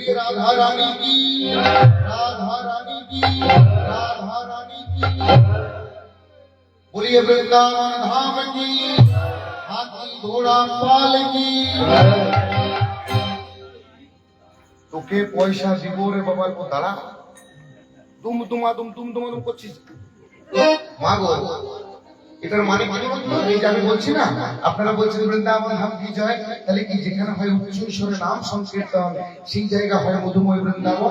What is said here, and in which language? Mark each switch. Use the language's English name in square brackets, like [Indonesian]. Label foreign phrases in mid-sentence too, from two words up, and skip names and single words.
[Hindi] राधा रानी की, राधा रानी की, राधा रानी की। बोलिए वृंदावन धाम की, हाथी घोड़ा पाल की। [Bangla] তোকে পয়সা দিব রে বাবা, অল্প দাঁড়া। তুম করছিস মা গো, এটার মানে কি বলতো? এই যে আমি বলছি না, আপনারা বলছেন [Hindi] वृंदावन धाम की जय, [Bangla] তাহলে কি যেখানে হয় উচ্চ ঈশ্বরের নাম সংকীর্তন, সেই জায়গা হয় মধুময় বৃন্দাবন।